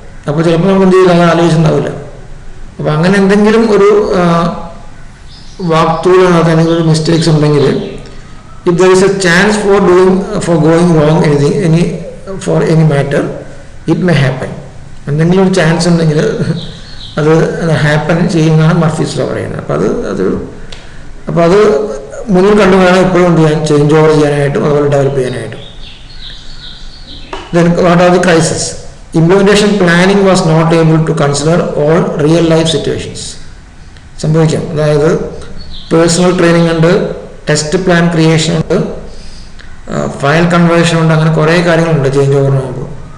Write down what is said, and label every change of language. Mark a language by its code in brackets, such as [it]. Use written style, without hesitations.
[ml] അപ്പോൾ ചിലപ്പോൾ നമ്മൾ എന്ത് ചെയ്യില്ല, അത് ആലോചിച്ചിട്ടുണ്ടാവില്ല. അപ്പോൾ അങ്ങനെ എന്തെങ്കിലും ഒരു വാക്തൂളിനകത്ത് എന്തെങ്കിലും ഒരു മിസ്റ്റേക്സ് ഉണ്ടെങ്കിൽ, [en] If there is a chance for going wrong for any matter, it may happen. [ml] എന്തെങ്കിലും ഒരു ചാൻസ് ഉണ്ടെങ്കിൽ അത് ഹാപ്പൻ ചെയ്യുന്നതാണ് മർഫീസ് ലോ പറയുന്നത്. അപ്പോൾ അത് മുന്നിൽ കണ്ടു വേണം എപ്പോഴും ചെയ്യാൻ, ചേഞ്ച് ഓവർ ചെയ്യാനായിട്ടും അതുപോലെ ഡെവലപ്പ് ചെയ്യാനായിട്ടും. [en] Then what are the crises? Implementation planning was not able to consider all real life situations. [ml] സംഭവിക്കാം. അതായത് പേഴ്സണൽ ട്രെയിനിങ് ഉണ്ട്, ടെസ്റ്റ് പ്ലാൻ ക്രിയേഷൻ ഉണ്ട്, ഫയൽ കൺവേർഷൻ ഉണ്ട്, അങ്ങനെ കുറേ കാര്യങ്ങളുണ്ട് ചേഞ്ച് ഓവറിനാകുമ്പോൾ.